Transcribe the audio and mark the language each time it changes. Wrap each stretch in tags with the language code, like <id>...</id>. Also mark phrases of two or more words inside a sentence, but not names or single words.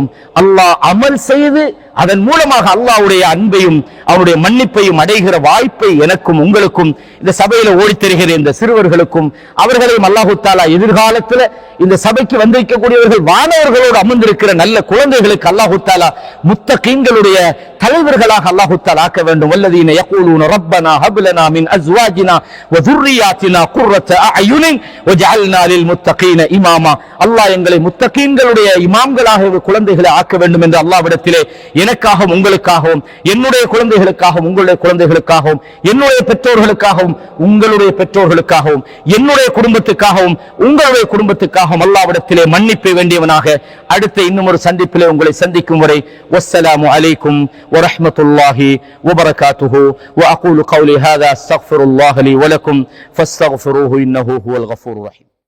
<ta>அல்லாஹ் அமல் செய்து அதன் மூலமாக அல்லாஹ்வுடைய அன்பையும் அவருடைய மன்னிப்பையும் அடைகிற வாய்ப்பை எனக்கும் உங்களுக்கும் இந்த சபையில ஓடித் தருகிற இந்த சிறுவர்களுக்கும் அவர்களையும் அல்லாஹ் தஆலா எதிர்காலத்தில் இந்த சபைக்கு வந்திருக்கக்கூடியவர்கள் வானவர்களோடு அமர்ந்திருக்கிற நல்ல குழந்தைகளுக்கு அல்லாஹ் தஆலா முத்தகீன்களுடைய தலைவர்களாக அல்லாஹ் தஆலா ஆக்க வேண்டும்.</ta> <ar>والذين يقولون ربنا هب لنا من أزواجنا و ذُرِّيَّاتِنَا قُرَّةَ أَعْيُنٍ وَاجْعَلْنَا لِلْمُتَّقِينَ إِمَامًا.</ar> <ta>அல்லாஹ் எங்களை முத்தகீன்களுடைய இமாம்களாக குழந்தைகளை ஆக்க வேண்டும் என்று அல்லாஹ்விடத்திலே எனக்காகவும் உங்களுக்காகவும், என்னுடைய குழந்தைகளுக்காகவும் உங்களுடைய குழந்தைகளுக்காகவும், என்னுடைய பெற்றோர்களுக்காகவும் உங்களுடைய பெற்றோர்களுக்காகவும், என்னுடைய குடும்பத்துக்காகவும் உங்களுடைய குடும்பத்துக்காகவும் அல்லாஹ்விடத்திலே மன்னிப்பை வேண்டியவனாக அடுத்த இன்னும் ஒரு சந்திப்பிலே உங்களை சந்திக்கும் வரை</ta> <ar>والسلام عليكم ورحمة الله وبركاته وأقول قولي هذا أستغفر الله لي ولكم فاستغفروه إنه هو الغفور الرحيم.</ar>